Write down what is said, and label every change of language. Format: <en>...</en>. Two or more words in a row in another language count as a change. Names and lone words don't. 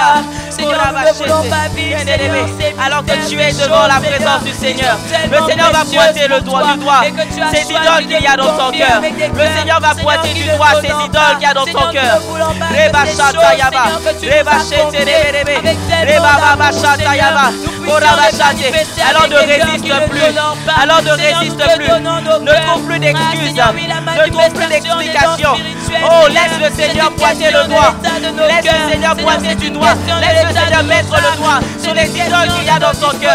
<fr>Seigneur, nous ne voulons pas vivre alors que tu es devant la présence du Seigneur. Le Seigneur va pointer le doigt du doigt ces idoles qu'il y a dans ton cœur. Le Seigneur va pointer du doigt ces idoles qu'il y a dans ton cœur. Reba shata yaba, reba shete rebe, reba baba shata yaba. Alors ne résiste plus. Alors ne résiste plus. Ne trouve plus d'excuses. Ne trouve plus d'explications. Oh, laisse le Seigneur pointer le doigt. Laisse le Seigneur pointer du doigt. Laisse le Seigneur mettre le doigt sur les idoles qu'il y a dans son cœur.</fr>